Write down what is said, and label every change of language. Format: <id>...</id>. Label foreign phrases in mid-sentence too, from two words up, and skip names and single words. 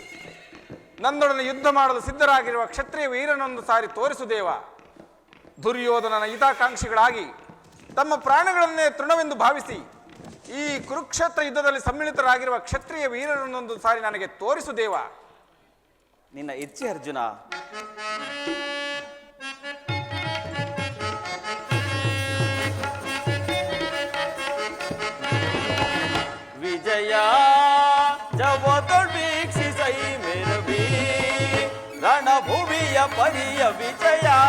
<kn>ನನ್ನೊಡನೆ ಯುದ್ಧ ಮಾಡಲು ಸಿದ್ಧರಾಗಿರುವ ಕ್ಷತ್ರಿಯ ವೀರನೊಂದು ಸಾರಿ ತೋರಿಸು ದೇವ. ದುರ್ಯೋಧನನ ಹಿತಾಕಾಂಕ್ಷಿಗಳಾಗಿ ತಮ್ಮ ಪ್ರಾಣಗಳನ್ನೇ ತೃಣವೆಂದು ಭಾವಿಸಿ ಈ ಕುರುಕ್ಷೇತ್ರ ಯುದ್ಧದಲ್ಲಿ ಸಮ್ಮಿಳಿತರಾಗಿರುವ ಕ್ಷತ್ರಿಯ ವೀರರನ್ನೊಂದು ಸಾರಿ ನನಗೆ ತೋರಿಸು ದೇವ. ನಿನ್ನ ಇಚ್ಛೆ ಅರ್ಜುನ. ವಿಜಯ ಜವದೊಳ್ ವೀಕ್ಷಿಸೈ ಮೆರವಿ ರಣಭೂಮಿಯ ಪರಿಯ ವಿಜಯ.</kn>